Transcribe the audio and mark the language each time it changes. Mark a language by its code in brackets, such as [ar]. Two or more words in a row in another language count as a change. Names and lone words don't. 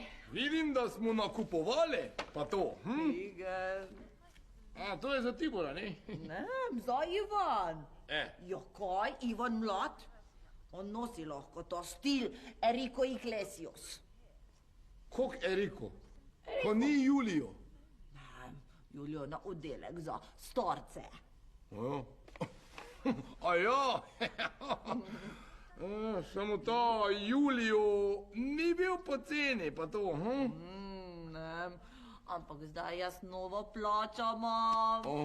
[sl] vidim, da smo nakupovali, pa to. Igen. To je za Tibora, ne? Ne, za Ivan. Ja, kaj, Ivan mlad? On nosi lahko to stil Enrico Iglesias. Kak Enrico? Pa ni Julio. Julio na oddelek za starce. A ja, samo ta Julio ni bil poceni, pa to. Ne, ampak zdaj jaz novo plačo imam.